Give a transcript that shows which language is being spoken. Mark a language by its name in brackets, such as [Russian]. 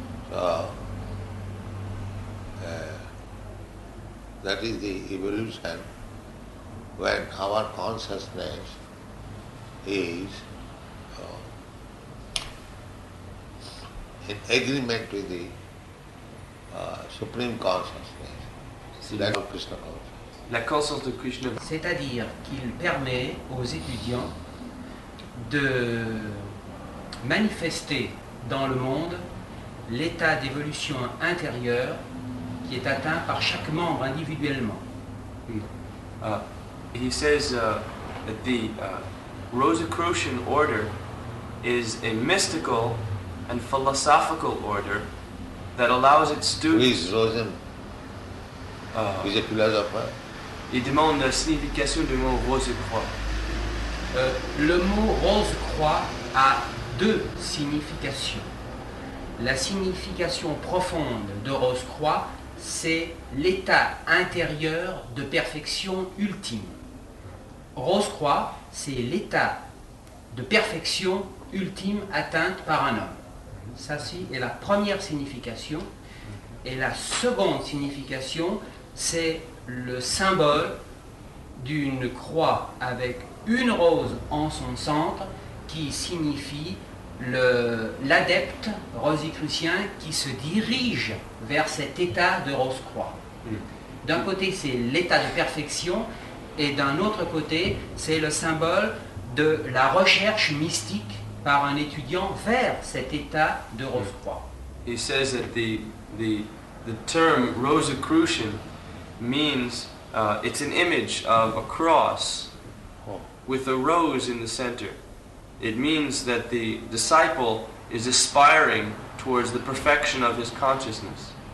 [English] So, that is the evolution when our consciousness is in agreement with the Supreme Consciousness. That's what Krishna calls. [French] La conscience de Krishna. C'est-à-dire qu'il permet aux étudiants de manifester dans le monde l'état d'évolution intérieure qui est atteint par chaque membre individuellement. [English] He says that the Rosicrucian order is a mystical and philosophical order that allows its Who students... is Rosen? He's a philosopher. [French] Il demande la signification du mot Rosicroix. Le mot rose-croix a deux significations. La signification profonde de rose-croix, c'est l'état intérieur de perfection ultime. Rose-croix, c'est l'état de perfection ultime atteinte par un homme. Ça, c'est la première signification. Et la seconde signification, c'est le symbole d'une croix avec une rose en son centre qui signifie l'adepte rosicrucien qui se dirige vers cet état de rose-croix. D'un côté, c'est l'état de perfection, et d'un autre côté, c'est le symbole de la recherche mystique par un étudiant vers cet état de rose-croix. [English] He says that the term Rosicrucian means it's an image of a cross with a rose in the center. It means that the disciple is aspiring towards the perfection of his consciousness.